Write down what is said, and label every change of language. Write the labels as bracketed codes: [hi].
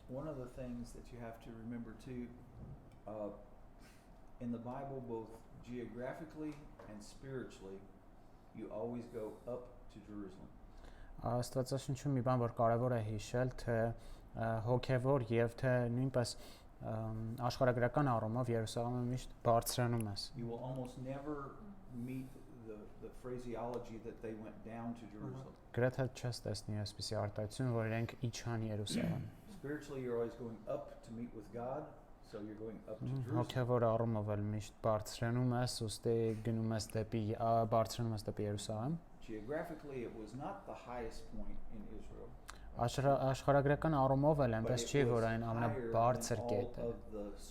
[en] One of the things that you have to remember too, in the Bible, both geographically and spiritually, you always go up to Jerusalem. [hy] Աստվածաշնչում մի բան, որ կարևոր է հիշել, թե հոգևոր եւ թե նույնպես աշխարհագրական առումով Երուսաղեմը միշտ բարձրանում է։ [en] You will almost never meet the phraseology that they went down to Jerusalem. [hy] Գրեթե չես տեսնի այսպիսի արտահայտություն, որ իրենք իջան Երուսաղեմ։ [en] Spiritually you're always going up to meet with God, so you're going up to Jerusalem. [hy] Հոգևոր առումով էլ միշտ բարձրանում ես, ուստի գնում ես դեպի բարձրանում ես դեպի Երուսաղեմ։ [en] Geographically it was not the highest point in Israel. [hy] Աշխարհագրական առումով էլ այնպես չի, որ այն ամենաբարձր կետը։